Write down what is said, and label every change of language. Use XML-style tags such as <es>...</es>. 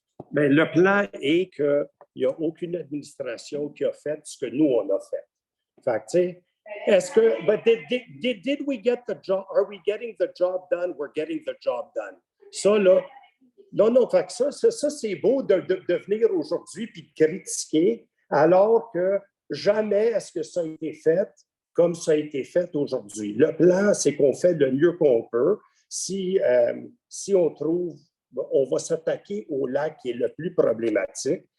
<fr>mais le plan est qu'il n'y a aucune administration qui a fait ce que nous, on a fait. Fait que, tu sais, est-ce que,</fr> <en>but did we get the job, are we getting the job done? We're getting the job done.</en> <fr>Ça, là, Non, fait que ça c'est beau de venir aujourd'hui puis de critiquer, alors que jamais est-ce que ça a été fait comme ça a été fait aujourd'hui. Le plan, c'est qu'on fait le mieux qu'on peut. Si on trouve, on va s'attaquer au lac qui est le plus problématique.</fr>